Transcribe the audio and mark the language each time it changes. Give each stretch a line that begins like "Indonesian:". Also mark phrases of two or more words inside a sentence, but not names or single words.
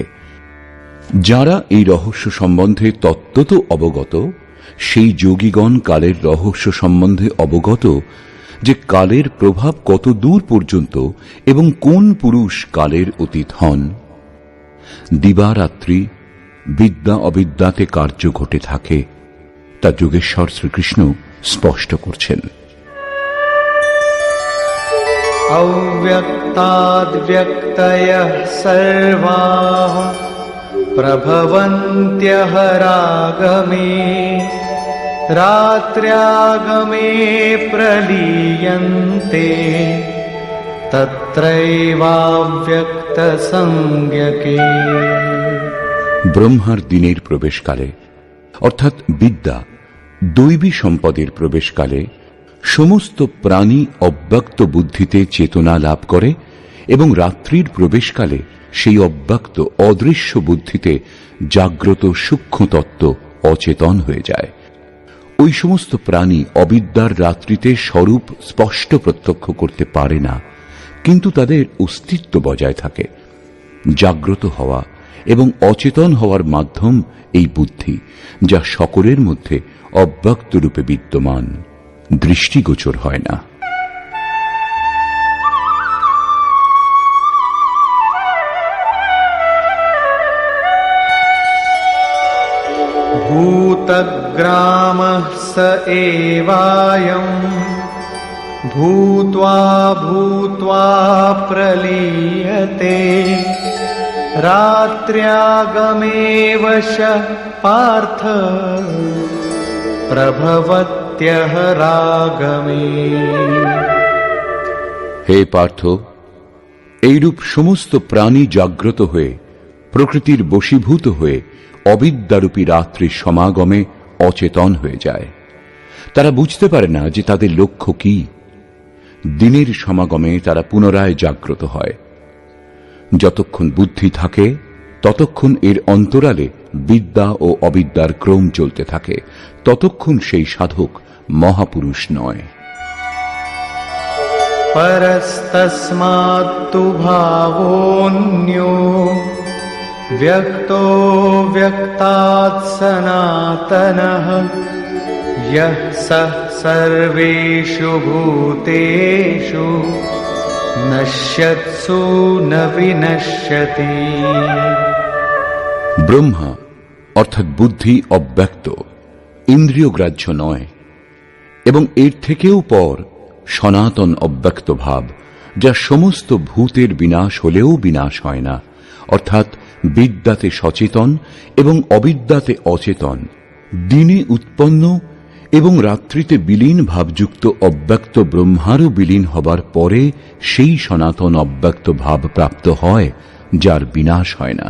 Bangla: যারা এই রহস্য সম্বন্ধে তত্ত্বত অবগত, সেই যোগীগণ কালের রহস্য সম্বন্ধে অবগত, যে কালের প্রভাব কত দূর পর্যন্ত এবং কোন পুরুষ কালের অতীত হন। দিবারাত্রি বিদ্যা অবিদ্যাতে কার্য ঘটে থাকে, তা যোগেশ্বর শ্রীকৃষ্ণ স্পষ্ট করছেন।
Sanskrit: अव्यक्ताद्व्यक्तयः सर्वाः प्रभवन्त्यः रागमे रात्र्यागमे प्रलीयन्ते तत्रैवाव्यक्तसंज्ञके।
Bangla: ব্রহ্মার দিনের প্রবেশকালে অর্থাৎ বিদ্যা দৈবী সম্পদের প্রবেশকালে সমস্ত প্রাণী অব্যক্ত বুদ্ধিতে চেতনা লাভ করে এবং রাত্রির প্রবেশকালে সেই অব্যক্ত অদৃশ্য বুদ্ধিতে জাগ্রত সূক্ষ্ম তত্ত্ব অচেতন হয়ে যায়। ওই সমস্ত প্রাণী অবিদ্যার রাত্রিতে স্বরূপ স্পষ্ট প্রত্যক্ষ করতে পারে না, কিন্তু তাদের অস্তিত্ব বজায় থাকে। জাগ্রত হওয়া এবং অচেতন হওয়ার মাধ্যম এই বুদ্ধি, যা সকলের মধ্যে অব্যক্ত রূপে বিদ্যমান, দৃষ্টিগোচর হয় না।
Sanskrit: भूतग्रामः स एवायम् भूत्वा भूत्वा प्रलीयते रात्र्यागमे वशः पार्थ प्रभवत्यः रागमे।
Bangla: হে পার্থ, এইরূপ সমস্ত প্রাণী জাগ্রত হয়ে প্রকৃতির বশীভূত হয়ে অবিদ্যারূপী রাত্রির সমাগমে অচেতন হয়ে যায়। তারা বুঝতে পারে না যে তাদের লক্ষ্য কি। দিনের সমাগমে তারা পুনরায় জাগ্রত হয়। যতক্ষণ বুদ্ধি থাকে ততক্ষণ এর অন্তরালে বিদ্যা ও অবিদ্যার ক্রম চলতে থাকে, ততক্ষণ সেই সাধক মহাপুরুষ নয়।
Sanskrit: परस्तस्मात्तु भावोऽन्यो व्यक्तो व्यक्तात् सनातनः यः सः सर्वेषु भूतेषु नश्यत्सु न विनश्यति।
Bangla: ব্রহ্মা অর্থাৎ বুদ্ধি অব্যক্ত, ইন্দ্রিয়গ্রাহ্য নয়, এবং এর থেকেও পর সনাতন অব্যক্ত ভাব, যা সমস্ত ভূতের বিনাশ হলেও বিনাশ হয় না, অর্থাৎ বিদ্যাতে সচেতন এবং অবিদ্যাতে অচেতন, দিনে উৎপন্ন এবং রাত্রিতে বিলীন ভাবযুক্ত অব্যক্ত ব্রহ্মারও বিলীন হবার পরে সেই সনাতন অব্যক্ত ভাব প্রাপ্ত হয়, যার বিনাশ হয় না।